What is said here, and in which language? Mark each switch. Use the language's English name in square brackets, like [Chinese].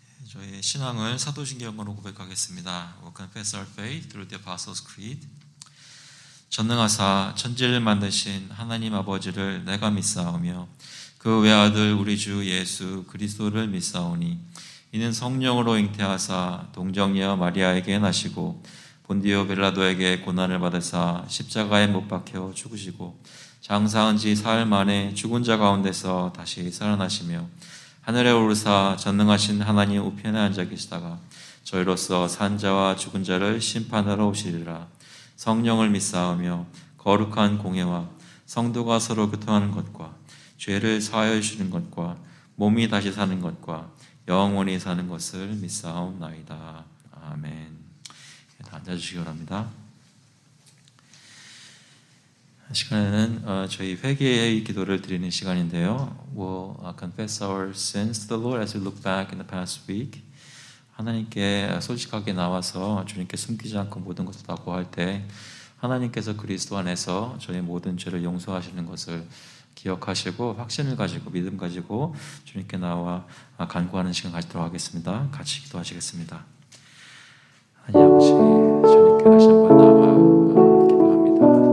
[Korean] 저희 신앙을 사도신경으로 고백하겠습니다. [English] We'll confess our faith through the Apostles' Creed. [Korean] 전능하사 천지를 만드신 하나님 아버지를 내가 믿사오며 그 외아들 우리 주 예수 그리스도를 믿사오니 이는 성령으로 잉태하사 동정녀 마리아에게 나시고 본디오 빌라도에게 고난을 받으사 십자가에 못 박혀 죽으시고 장사한 지 사흘 만에 죽은 자 가운데서 다시 살아나시며 하늘에 오르사 전능하신 하나님 우편에 앉아 계시다가 저희로서 산 자와 죽은 자를 심판하러 오시리라. 성령을 믿사오며 거룩한 공예와 성도가 서로 교통하는 것과 죄를 사하여 주시는 것과 몸이 다시 사는 것과 영원히 사는 것을 믿사옵나이다. 아멘. 앉아주시기 바랍니다. 시간에는 저희 회개의 기도를 드리는 시간인데요. [English] We'll confess our sins to the Lord as we look back in the past week. [Korean] 하나님께 솔직하게 나와서 주님께 숨기지 않고 모든 것을 다 고할 때 하나님께서 그리스도 안에서 저희 모든 죄를 용서하시는 것을 기억하시고 확신을 가지고 믿음 가지고 주님께 나와 간구하는 시간 가지도록 하겠습니다. 같이 기도하시겠습니다. 하나님 아버지, 주님께 다시 한번 나와 기도합니다.